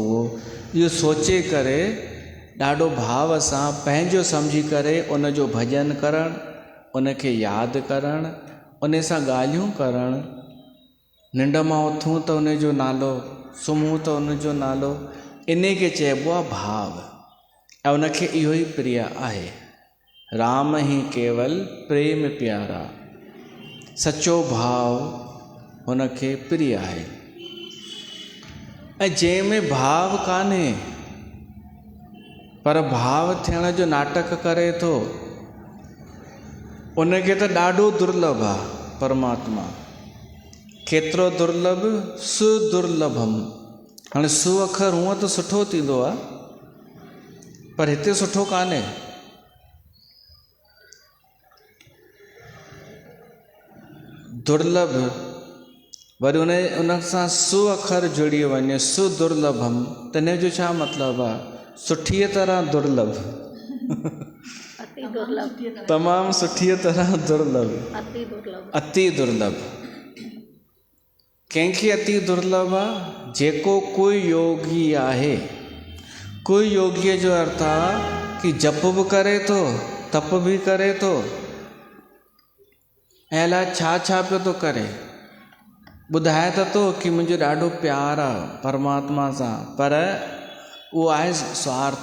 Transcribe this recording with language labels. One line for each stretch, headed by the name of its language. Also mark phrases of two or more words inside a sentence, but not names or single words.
Sindhi: उहो इहो सोचे करे ॾाढो भाव सां पंहिंजो सम्झी करे उन जो भॼन करणु, उनखे यादि करणु, उन सां ॻाल्हियूं करणु। निंड मां उथूं त उन जो नालो, सुम्हूं त उन जो नालो, इन खे चइबो आहे भाव। ऐं उनखे इहो ई प्रिय आहे।
Hindi: राम ही केवल प्रेम प्यारा,
Sindhi: सचो भाव हुनखे प्रिय आहे। ऐं जंहिंमें भाव कान्हे पर भाव थियण जो नाटक करे थो, उनखे त ॾाढो दुर्लभ आहे परमात्मा। केतिरो दुर्लभ, सुदुर्लभम। हाणे सु अखर हूअं त सुठो थींदो आहे, पर हिते सुठो कान्हे। दुर्लभ, वरी उन सां सु अखर जुड़ी वञे, सुदुर्लभम, त इन जो छा मतिलबु आहे? सुठीअ तरह दुर्लभ, अति दुर्लभ, तमामु सुठीअ तरह दुर्लभ, अति दुर्लभ, अति दुर्लभ। कंहिंखे अति दुर्लभ आहे? जेको कोई योगी आहे। कोई योगीअ जो अर्थ आहे कि जप बि करे थो, तप बि करे थो, ऐं अलाए छा छा पियो थो करे। ॿुधाए त थो कि मुंहिंजो ॾाढो प्यारु आहे परमात्मा सां, पर उहो आहे स्वार्थ।